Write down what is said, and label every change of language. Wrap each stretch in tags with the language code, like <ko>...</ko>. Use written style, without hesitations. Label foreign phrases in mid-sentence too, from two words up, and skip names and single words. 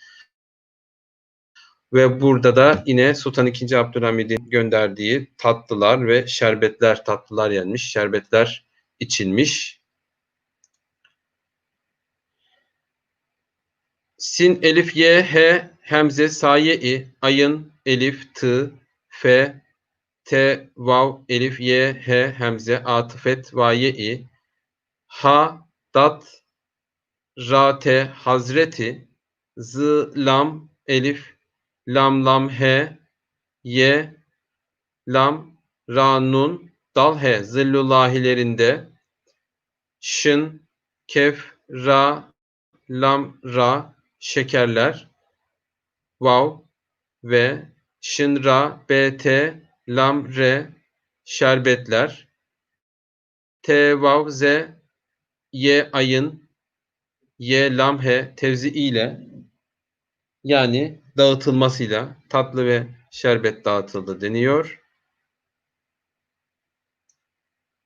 <tr>Ve burada da yine Sultan II. Abdülhamid'in gönderdiği tatlılar ve şerbetler, tatlılar yenmiş, şerbetler içilmiş. Sin, elif, ye, he, hemze, saye-i, ayın, elif, tı, fe, te, vav, elif, ye, he, hemze, atıfet, vaye-i, ha, dat, ra, te, hazreti, z, lam, elif, lam, lam, he, ye, lam, ra, nun, dal, he, zillullahilerinde, şın, kef, ra, lam, ra, şekerler, vav ve şın, ra, bt, lam, re, şerbetler, t, vav, z, ye, ayın, ye, lam, he, tevzi ile yani dağıtılmasıyla tatlı ve şerbet dağıtıldı deniyor.</tr>